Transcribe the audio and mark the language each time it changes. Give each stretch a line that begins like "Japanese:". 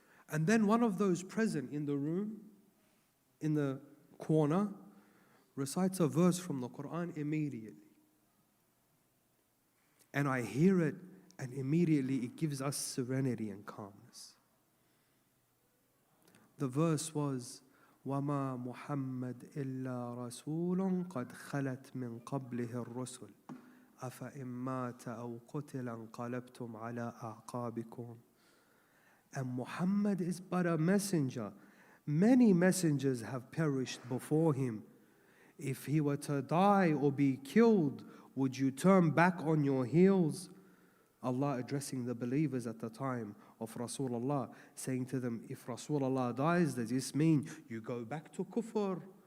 English: And then one of those present in the room, in the corner, recites a verse from the Quran immediately. And I hear it, and immediately it gives us serenity and calmness. The verse was,
Arabic: وَمَا مُحَمَّدْ إِلَّا رَسُولٌ قَدْ خَلَتْ مِنْ قَبْلِهِ الرُّسُلُ أَفَإِنْ مَاتَ أَوْ قُتِلَ انْقَلَبْتُمْ عَلَىٰ أَعْقَابِكُمْ.
English: And Muhammad is but a messenger. Many messengers have perished before him. If he were to die or be killed, would you turn back on your heels? Allah addressing the believers at the time of Rasulullah, saying to them, if Rasulullah dies, does this mean you go back to kufr?